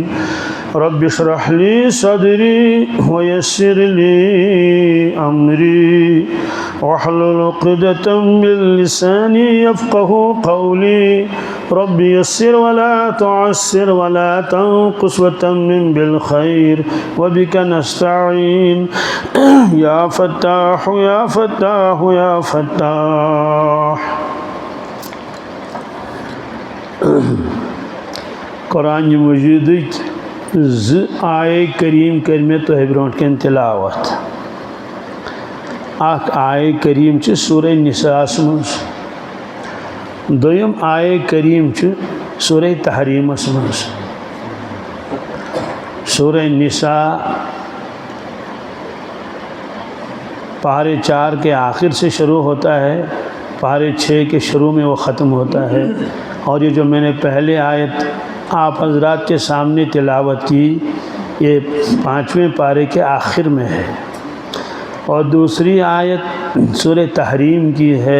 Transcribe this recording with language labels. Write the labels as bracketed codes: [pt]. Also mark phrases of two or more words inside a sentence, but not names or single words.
[ar] رب اشرح لي صدري ويسر لي أمري واحلل عقدة من لساني يفقه قولي. رب يسر ولا تعسر ولا تنقص وتمم بالخير وبك نستعين يا فتاح يا فتاح يا فتاح. [ks] قرآن مجید آئے کریم کرمے تو برونٹ کن تلاوت اخ آیہ کریم چھ سورہ نساء مز، دویم آیہ کریم چھ سورہ تحریم مز۔ [ur] سورہ نساء پارے 4 کے آخر سے شروع ہوتا ہے، پارے 6 کے شروع میں وہ ختم ہوتا ہے، اور یہ جو میں نے پہلے آیت آپ حضرات کے سامنے تلاوت کی یہ 5ویں پارے کے آخر میں ہے، اور دوسری آیت سورہ تحریم کی ہے۔